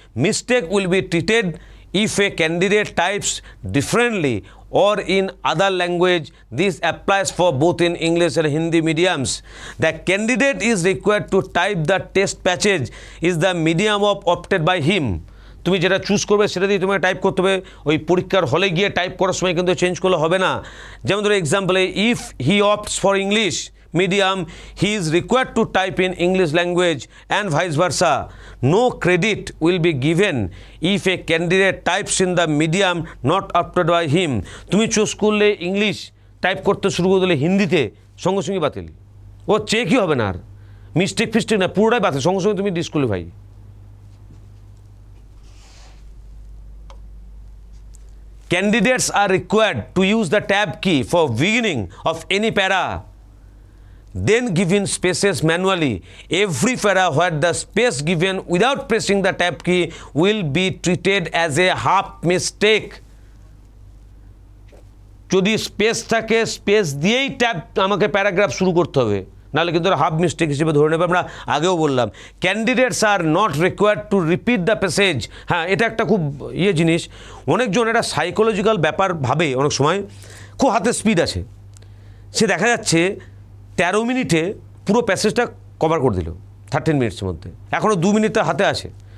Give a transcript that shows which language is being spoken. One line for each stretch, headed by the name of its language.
English: Mistake will be treated if a candidate types differently or in other language. This applies for both in English and Hindi mediums. The candidate is required to type the test passage is the medium of opted by him.
Bangla: তুমি যেটা choose করবে সেটা দিয়ে তোমাকে type করতে হবে, ওই পরীক্ষার হলে গিয়ে টাইপ করার সময় কিন্তু চেঞ্জ করলে হবে না। যেমন ধরো এক্সাম্পলে,
English: If he opts for English medium he is required to type in English language and vice versa. No credit will be given if a candidate types in the medium not opted by him.
Bangla: তুমি choose করলে English, type করতে শুরু করে দিলে হিন্দিতে, সঙ্গে সঙ্গে বাতিল, ও চেকই হবে না, আর মিস্টেক ফিস্টেক না, পুরোটাই বাতিল, সঙ্গে সঙ্গে তুমি disqualify.
English: Candidates are required to use the tab key for beginning of any para, then given spaces manually. Every para where the space given without pressing the tab key will be treated as a half mistake.
Bangla: যদি space থাকে space দিয়েই tab আমাকে paragraph শুরু করতে হবে, নাহলে কিন্তু half mistake হিসেবে ধরে নেবে। আমরা আগেও বললাম
English: Candidates are not required to repeat the passage.
Bangla: হ্যাঁ, এটা একটা খুব জিনিস, অনেকজন এটা সাইকোলজিক্যাল ব্যাপার ভাবে, অনেক সময় খুব হাতে স্পিড আছে, সে দেখা যাচ্ছে 13 মিনিটে পুরো প্যাসেজটা কভার করে দিল 13 মিনিটসের মধ্যে, এখনও 2 মিনিট তার হাতে আছে।